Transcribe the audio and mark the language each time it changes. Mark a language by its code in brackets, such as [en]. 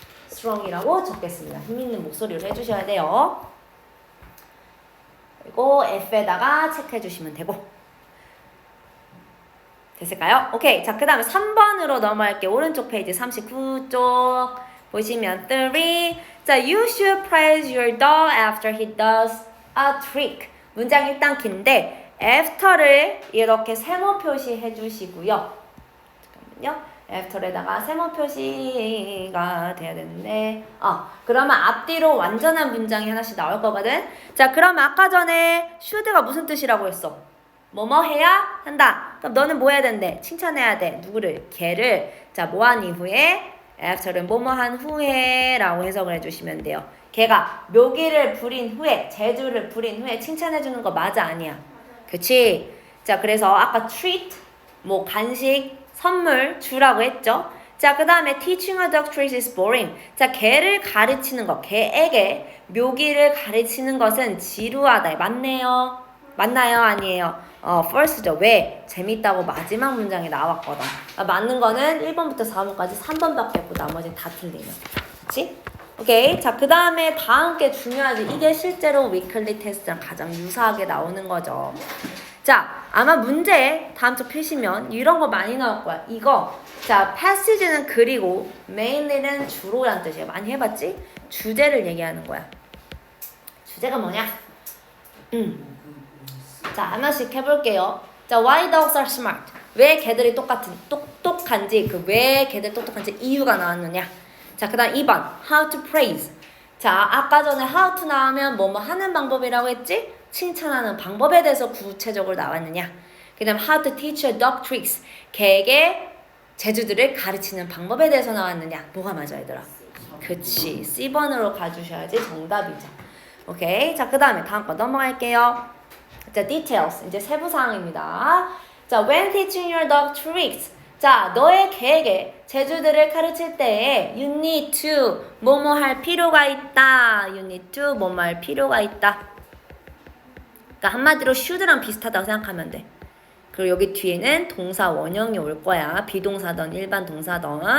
[ko] strong이라고 적겠습니다. 힘 있는 목소리로 해주셔야 돼요. 그리고 F에다가 체크해 주시면 되고. 됐을까요? 오케이. 자, 그 다음에 3번으로 넘어갈게요. 오른쪽 페이지 39쪽 보시면 3. [en] 자, you should praise your dog after he does a trick. [ko] 문장 일단 긴데 after를 이렇게 세모 표시해 주시고요. 잠깐만요. after에다가 세모 표시가 돼야 되는데 그러면 앞뒤로 완전한 문장이 하나씩 나올 거거든. 자, 그러면 아까 전에 should가 무슨 뜻이라고 했어? 뭐뭐 해야 한다. 그럼 너는 뭐 해야 된대? 칭찬해야 돼. 누구를? 걔를. 자, 뭐 한 이후에 after는 뭐뭐 한 후에 라고 해석을 해주시면 돼요. 걔가 묘기를 부린 후에 제주를 부린 후에 칭찬해주는 거 맞아 아니야? 그치? 자, 그래서 아까 treat 뭐 간식 선물 주라고 했죠. [en] 자, 그 다음에 teaching a dog treat is boring. [ko] 자, 개를 가르치는 것, 개에게 묘기를 가르치는 것은 지루하다. 맞네요. 맞나요? 아니에요? first죠. 왜? 재밌다고 마지막 문장에 나왔거든. 맞는 거는 1번부터 4번까지 3번밖에 없고 나머지는 다 틀리면. 그치? 오케이. 자, 그 다음에 다음 게 중요하지. 이게 실제로 위클리 테스트랑 가장 유사하게 나오는 거죠. 자, 아마 문제 다음 주 펴시면 이런 거 많이 나올 거야. 이거. 자, passage는 그리고 mainly는 주로란 뜻이에요. 많이 해봤지? 주제를 얘기하는 거야. 주제가 뭐냐? 자, 하나씩 해볼게요. 자, [en] why dogs are smart? [ko] 왜 개들이 똑똑한지, 왜 개들이 똑똑한지 이유가 나왔느냐? 자, 그 다음 2번, [en] how to praise. [ko] 자, 아까 전에 how to 나오면 뭐뭐 하는 방법이라고 했지? 칭찬하는 방법에 대해서 구체적으로 나왔느냐? [en] 그 다음 how to teach a dog tricks. [ko] 개에게 제주들을 가르치는 방법에 대해서 나왔느냐? 뭐가 맞아, 얘들아? 그치, C번으로 가주셔야지 정답이죠. 오케이. 자, 그 다음에 다음 거 넘어갈게요. 자, details. 이제 세부사항입니다. [en] 자, when teaching your dog tricks. [ko] 자, 너의 개에게 제주들을 가르칠 때에 [en] you need to [ko] 뭐뭐 할 필요가 있다. [en] You need to [ko] 뭐뭐 할 필요가 있다. 그러니까 한마디로 should랑 비슷하다고 생각하면 돼. 그리고 여기 뒤에는 동사 원형이 올 거야. 비동사든 일반 동사든.